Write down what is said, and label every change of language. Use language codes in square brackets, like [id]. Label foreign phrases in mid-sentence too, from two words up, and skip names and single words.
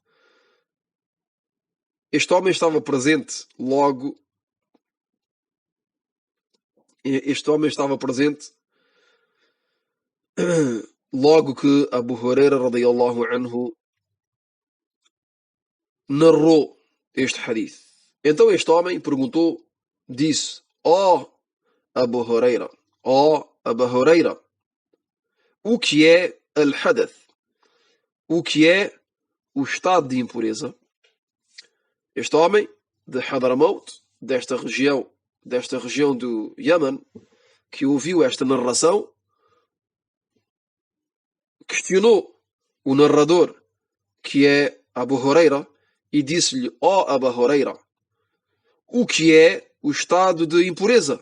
[pt] Este homem estava presente logo que Abu Huraira [ar] رضي الله عنه [pt] narrou este hadith. Então este homem disse: ó Abu Huraira, o que é al-hadath? O que é o estado de impureza? Este homem de Hadramaut, desta região do Iêmen, que ouviu esta narração, questionou o narrador, que é Abu Huraira, e disse-lhe: ó Abu Huraira, o que é o estado de impureza?